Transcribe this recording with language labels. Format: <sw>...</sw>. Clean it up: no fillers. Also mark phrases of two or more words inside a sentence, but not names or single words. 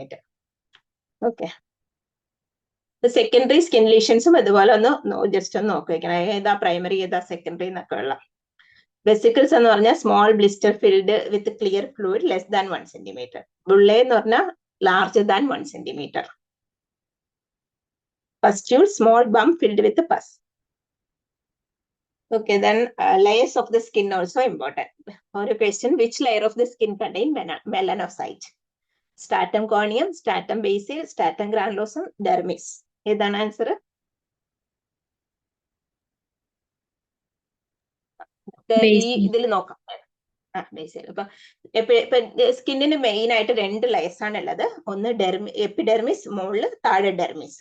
<ml>ഓക്കെ,</ml> <en>secondary skin lesions</en> <ml>അതുപോലെ ജസ്റ്റ് ഒന്ന് നോക്കി വെക്കണം, ഏതാ പ്രൈമറി ഏതാ സെക്കൻഡറി എന്നൊക്കെ ഉള്ള.</ml> <en>വെസിക്കിൾസ്</en> <ml>എന്ന് പറഞ്ഞാൽ</ml> <en>small blister filled with clear fluid <1 cm. ബുള്ളെ</en> <ml>എന്ന് പറഞ്ഞാൽ</ml> <en>>1 cm. pustule small bump filled with pus. Okay, then layers of the skin also important. For a question, which layer of the skin contain melanocyte? Stratum corneum, stratum basal, stratum granulosum, dermis.</en> <ml>ഏതാണ് ആൻസർ? ഈ ഇതിൽ നോക്കാം. ബേസൽ. അപ്പൊ സ്കിന്നിന് മെയിൻ ആയിട്ട് 2 ലെയേഴ്സ് ആണ് ഉള്ളത്. ഒന്ന് എപ്പിഡെർമിസ്, മുകളിൽ താഴെ ഡെർമിസ്.</ml>